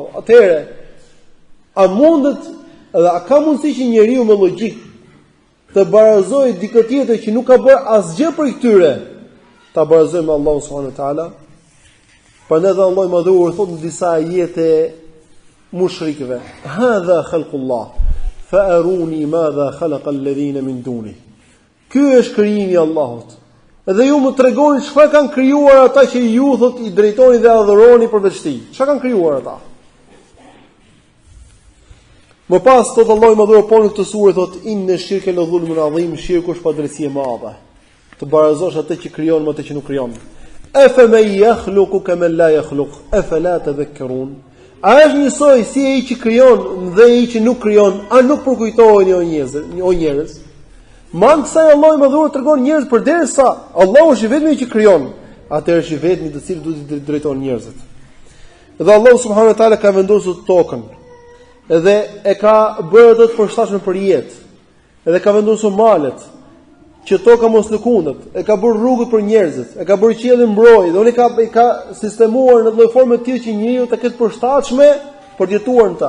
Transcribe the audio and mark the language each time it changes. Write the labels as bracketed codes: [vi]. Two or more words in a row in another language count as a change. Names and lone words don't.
[sq] Atëherë, a mundet edhe a ka mundësi që njeriu me logjik të barazojë dikë tjetër që nuk ka bërë asgjë për këtyre, ta barazojë me Allahun [ar] سبحانه وتعالى? [sq] Prandaj Allahu më dhuar thotë në disa ajete mushrikëve, [ar] هذا خلق الله فأروني ماذا خلق الذين من دونه. [sq] Ky është krijimi i Allahut. Dhe ju më tregoni çfarë kanë krijuar ata që ju thot i drejtoni dhe adhuroni përveç tij. Çfarë kanë krijuar ata? Më pas thot Allahu më dhuar po në këtë sure thot [ar] إن الشرك لظلم عظيم, [sq] shirku është padrejti e madhe. Të barazosh atë që krijon me atë që nuk krijon. [ar] أفمن يخلق كمن لا يخلق أفلا تذكرون. [sq] A është njësoj si ai që krijon dhe ai që nuk krijon, a nuk përkujtoheni o njerëz? Man kësaj Allahu më dhuar tregon njerëz përderisa Allahu është i vetmi që krijon, atëherë është i vetmi të cilët duhet të drejtojnë njerëzit. Dhe Allahu [ar] سبحانه وتعالى [sq] ka vendosur tokën, edhe e ka bërë atë të përshtatshme për jetë, edhe ka vendosur malet që toka mos lëkundet, e ka bërë rrugët për njerëzit, e ka bërë qiellin mbrojtje, dhe unë ka sistemuar në lloj forme të tillë që njeriu të ketë përshtatshme për të jetuar në ta.